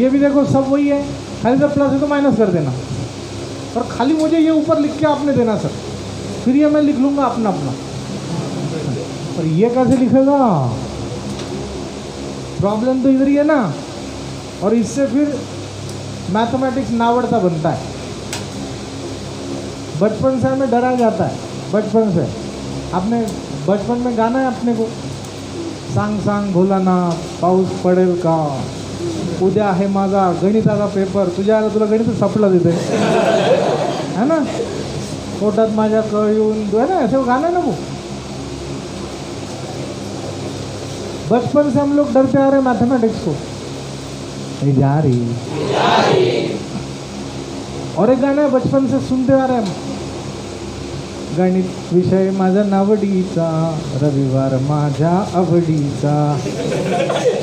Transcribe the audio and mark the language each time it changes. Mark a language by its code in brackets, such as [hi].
[hi] ये भी देखो सब वही है, खाली इधर प्लस है तो माइनस कर देना। और खाली मुझे ये ऊपर लिख के आपने देना सर, फिर ये मैं लिख लूँगा अपना अपना। और ये कैसे लिखेगा? प्रॉब्लम तो इधर ही है ना। और इससे फिर मैथमेटिक्स नावड़ता बनता है। बचपन से हमें डरा जाता है, बचपन से। आपने बचपन में गाना है अपने को, [mr] सांग सांग भोलानाथ पाऊस पडेल का, उद्या आहे माझा गणिताचा पेपर, तुझ्या आला तुला गणित सापडलं तिथे [hi] है ना, पोटात माझ्या कळ येऊन है ना, ऐसे गाना है ना वो। बचपन से हम लोग डरते आ रहे मैथमेटिक्स को। जा रही। और एक गाना है बचपन से सुनते आ रहे हम, [mr] गणित विषय माझा नावडीचा, रविवार माझ्या आवडीचा।